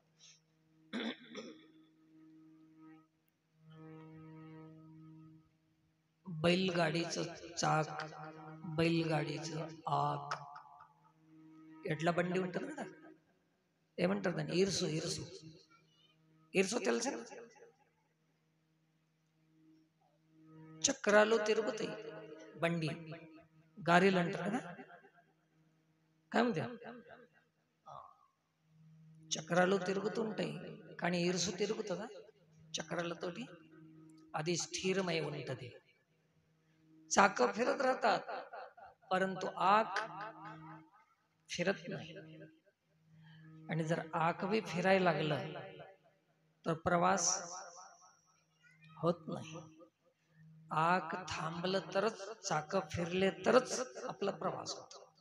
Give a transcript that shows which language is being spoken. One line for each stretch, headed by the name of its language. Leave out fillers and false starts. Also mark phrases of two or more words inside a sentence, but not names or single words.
Marathi: बैलगाडीचं चाक, बैलगाडीचं आक, एडला बंडी म्हणतात ना, ते म्हणतात ना इरसू इरसू इरसू తెలుసు
Telugu: చక్రాలు తిరుగుతాయి బండి గారీలు అంటారు కదా,
Marathi: काय म्हणते,
Telugu: చక్రాలు తిరుగుతుంటాయి కానీ ఇరుసు తిరుగుతుందా? చక్రాలతోటి అది స్థిరమై ఉంటది.
Marathi: चाक फिरत राहतात परंतु आक फिरत नाही. आणि जर आक बी फिरायला लागलं तर प्रवास होत नाही. आक थांबलं तरच, चाक फिरले तरच आपला प्रवास होतो.